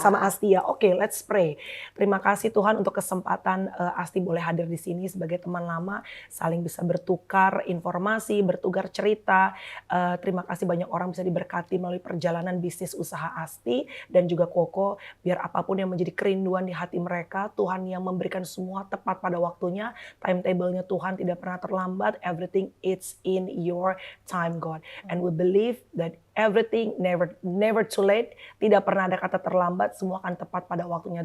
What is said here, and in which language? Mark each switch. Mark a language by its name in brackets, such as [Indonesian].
[Indonesian] ya sama Asti ya. Oke, [English] let's pray. [Indonesian] Terima kasih Tuhan untuk kesempatan Asti boleh hadir di sini sebagai teman lama, saling bisa bertukar informasi, bertukar cerita. Terima kasih banyak orang bisa diberkati melalui perjalanan bisnis usaha Asti dan juga Koko. Biar apapun yang menjadi kerinduan di hati mereka, Tuhan yang memberikan semua tepat pada waktunya. Timetable-nya Tuhan tidak pernah terlambat. [English] Everything is in your time, God. And we believe that everything never too late. [Indonesian] Tidak pernah ada kata terlambat. Semua akan tepat pada waktunya.